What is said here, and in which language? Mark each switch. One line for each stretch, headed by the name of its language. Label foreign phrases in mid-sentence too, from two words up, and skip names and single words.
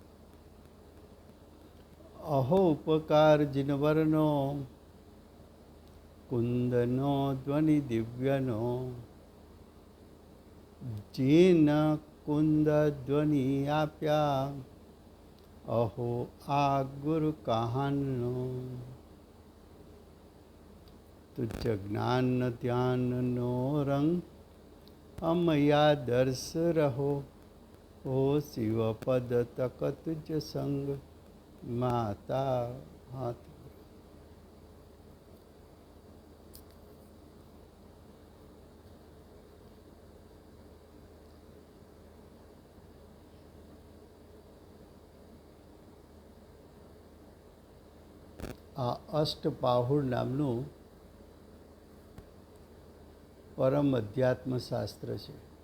Gujarati: અહો ઉપકાર જિનવર્ણો કુંદનો ધ્વનિ દિવ્યનો જીન કુંદ ધ્વનિ આપ્યા અહો આ ગુરુ કહાનો તુઝ જ્ઞાન ધ્યાન નો રંગ અમયા દર્શ રહો ઓ શિવ પદ તક તુઝ સંગ માતા હાથ। આ અષ્ટપાહુર નામનું પરમ અધ્યાત્મ શાસ્ત્ર છે.